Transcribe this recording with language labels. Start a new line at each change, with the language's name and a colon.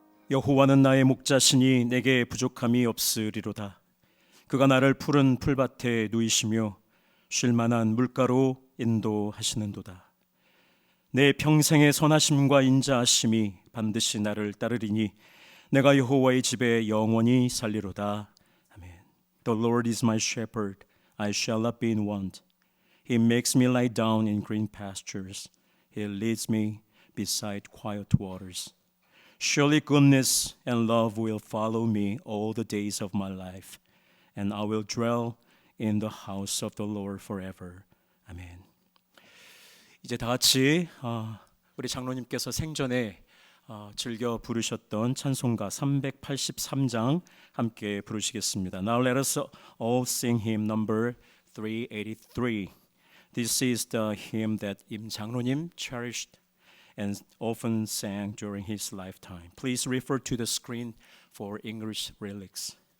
Korean: 여호와는 나의 목자시니 내게 부족함이 없으리로다. 그가 나를 푸른 풀밭에 누이시며 쉴 만한 물가로 인도하시는도다. 내 평생의 선하심과 인자하심이 반드시 나를 따르리니 내가 여호와의 집에 영원히 살리로다. 아멘.
English: The Lord is my shepherd, I shall not be in want. He makes me lie down in green pastures. He leads me beside quiet waters. Surely goodness and love will follow me all the days of my life, and I will dwell in the house of the Lord forever.
Korean: 아멘. 이제 다 같이 우리 장로님께서 생전에 즐겨 부르셨던 찬송가 383장 함께 부르시겠습니다.
English: Now let us all sing hymn number 383. This is the hymn that 임 장로님 cherished and often sang during his lifetime. Please refer to the screen for English lyrics.